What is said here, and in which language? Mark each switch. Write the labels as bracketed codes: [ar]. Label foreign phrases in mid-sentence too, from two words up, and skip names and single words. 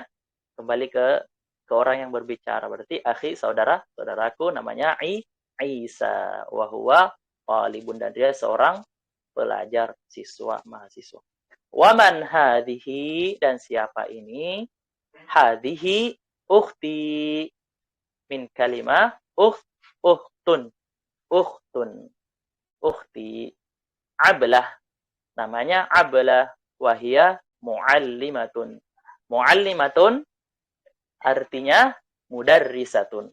[id] Kembali ke orang yang berbicara. Berarti akhi, saudaraku namanya Isa [ar] وهو طالبٌ, [id] dan dia seorang pelajar, siswa, mahasiswa. [ar] ومن هذه, [id] dan siapa ini? [ar] هذه أختي، من كلمة أختٌ، أختي. [id] Ablah, namanya Ablah, [ar] وهي معلمةٌ. [id] Muallimatun artinya mudarrisatun.